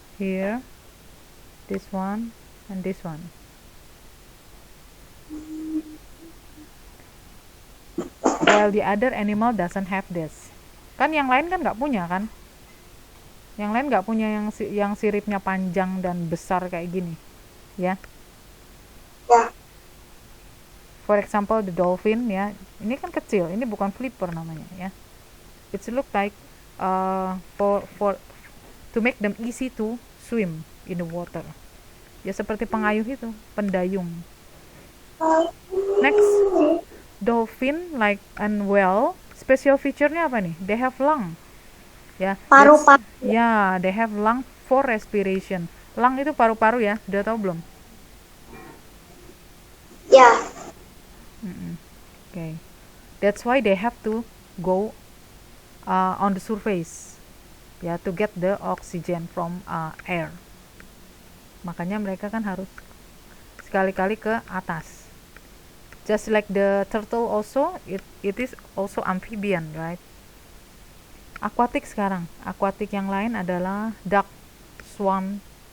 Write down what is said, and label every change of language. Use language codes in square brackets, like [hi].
[en] Here, this one, and this one. While the other animal doesn't have this. [id] Kan yang lain kan nggak punya kan? Yang lain nggak punya yang siripnya panjang dan besar kayak gini, ya? Ya. For example, the dolphin ya. Ini kan kecil. Ini bukan flipper namanya ya. [en] It look like for to make them easy to swim in the water. [id] Ya seperti pengayuh itu, pendayung. Next, dolphin like and whale, special feature-nya apa nih? They have lung. Ya. Paru-paru. [en] Ya, they have lung for respiration. [id] Lung itu paru-paru ya. Sudah tahu belum? Ya. [en] Okay. That's why they have to go on the surface. Ya, to get the oxygen from air. [id] Makanya mereka kan harus sekali-kali ke atas. [en] Just like the turtle also, it is also amphibian, right? [id] Aquatic sekarang. Aquatic yang lain adalah duck, swan.